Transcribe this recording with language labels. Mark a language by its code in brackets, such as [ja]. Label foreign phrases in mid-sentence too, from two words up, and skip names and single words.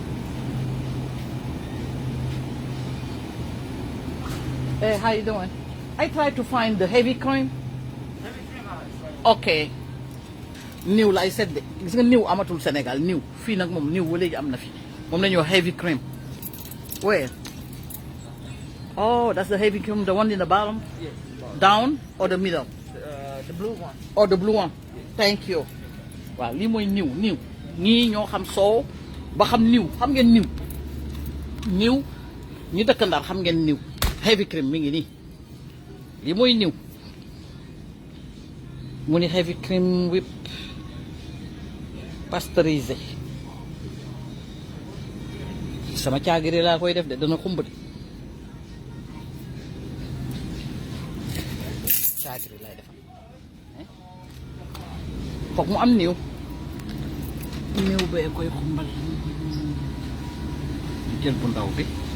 [en] Hey, how you doing? I try to find the heavy cream. Ok. [wo] Niw la ay sedd de gis nga niw amatul Sénégal niw fii nag moom niw ba léegi am na fi moom la ñuy wax [en] heavy cream. Where? Oh, that's the heavy cream, the one in the bottom? Yes. Down or the middle? The blue one. Oh, the blue one. Thank you. [wo] Waaw lii mooy niw ñii ñoo xam soow ba xam niw xam ngeen niw ñu dëkk Ndar xam ngeen niw [en] heavy cream [wo] mi ngi nii lii mooy niw mu ni [en] heavy cream whip [wo] pasteurisé sama caagiri laa koy def de dana xumb de caagiri laay defal foog mu am niw bee koy xumbal jël bu ndaw bi